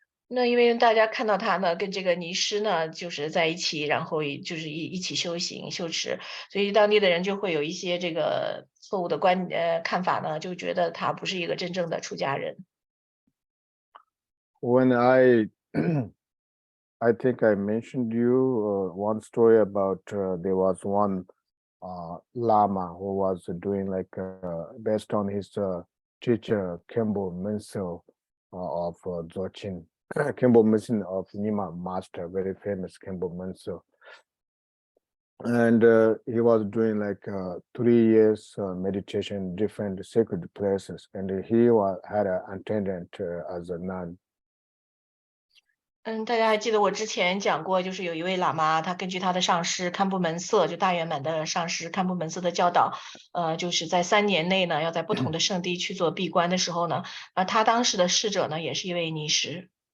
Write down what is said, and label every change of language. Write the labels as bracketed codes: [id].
[zh] 那因为大家看到他呢，跟这个尼师呢，就是在一起，然后就是一起修行修持，所以当地的人就会有一些这个错误的看法呢，就觉得他不是一个真正的出家人。 [en] When I think I mentioned you one story about there was one Lama who was doing like based on his teacher Kempo Minso of Dzogchen. Kempo Minso of Nima master, very famous Kempo Minso. And he was doing like 3 years meditation in different sacred places, and he had an attendant as a nun. [zh] 大家还记得我之前讲过，就是有一位喇嘛，他根据他的上师堪布门色，就大圆满的上师堪布门色的教导，就是在3年内呢，要在不同的圣地去做闭关的时候呢，他当时的侍者呢，也是一位尼师。